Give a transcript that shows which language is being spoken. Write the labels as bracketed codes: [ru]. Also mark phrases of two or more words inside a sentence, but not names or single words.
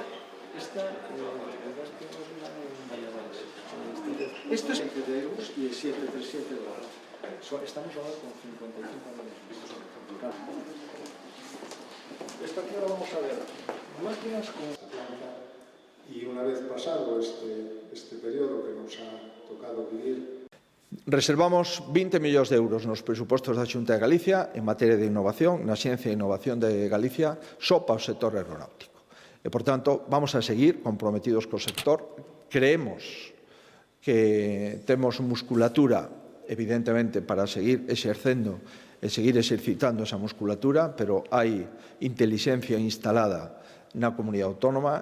[es] Esto es de euros y el 737 dólares. Estamos ahora con 55 millones. Esto aquí ahora vamos a ver. Máquinas con... Y una vez pasado este periodo que nos ha tocado vivir... [gl] Reservamos 20 millóns de euros nos presupostos da Xunta de Galicia en materia de innovación, na Ciencia e Innovación de Galicia, só para o sector aeronáutico. E, por tanto, vamos a seguir comprometidos co sector. Creemos que temos musculatura, evidentemente, para seguir exercendo e seguir exercitando esa musculatura, pero hai intelixencia instalada na comunidade autónoma.